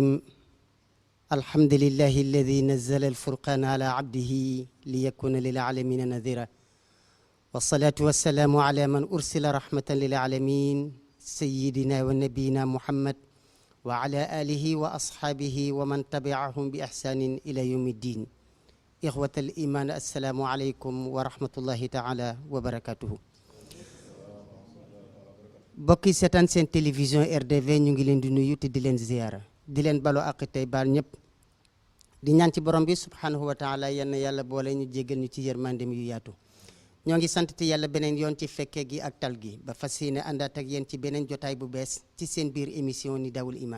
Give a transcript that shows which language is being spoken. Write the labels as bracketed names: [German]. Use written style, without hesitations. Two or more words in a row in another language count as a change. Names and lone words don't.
[Arabic] الحمد لله الذي نزل الفرقان على عبده ليكون للعالمين نذيرا، والصلاة والسلام على من أرسل رحمة للعالمين سيدنا ونبينا محمد وعلى آله وأصحابه ومن تبعهم بإحسان إلى يوم الدين. إخوة الإيمان، السلام عليكم ورحمة الله تعالى وبركاته. [Wolof] bokki seetaan seen télévision RDV ñu ngi leen di nuyu te di leen ziyaara, di leen balo ak tey baal ñëpp, di ñaan ci borom bi [Arabic] سبحانه وتعالى [Wolof] yenn yàlla boole ñu jéggal ñu ci yërmandem yu yaatu. ñoo ngi sant te yàlla beneen yoon ci fekke gi ak tal gi ba fas yéene àndaat ak yéen ci beneen jotaay bu bees ci seen biir émission ni dawul iman.